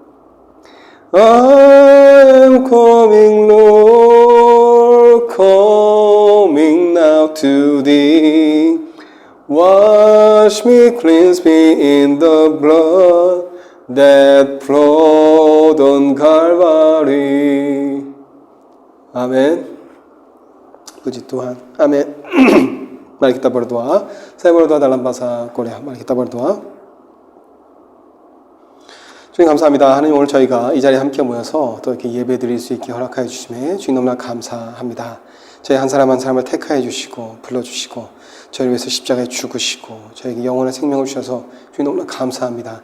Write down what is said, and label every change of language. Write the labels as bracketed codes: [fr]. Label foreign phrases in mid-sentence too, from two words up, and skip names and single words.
[en] I am coming, Lord, coming now to thee. Wash me, cleanse me in the blood that flowed on Calvary. [id] Amen. Puji Tuhan. Amin. Mari kita berdoa. Saya berdoa dalam bahasa Korea. Mari kita berdoa. [ko] 주님 감사합니다. 하나님 오늘 저희가 이 자리에 함께 모여서 또 이렇게 예배 드릴 수 있게 허락하여 주심에 주님 너무나 감사합니다. 저희 한 사람 한 사람을 택하여 주시고 불러주시고 저희를 위해서 십자가에 죽으시고 저에게 영원한 생명을 주셔서 주님 너무나 감사합니다.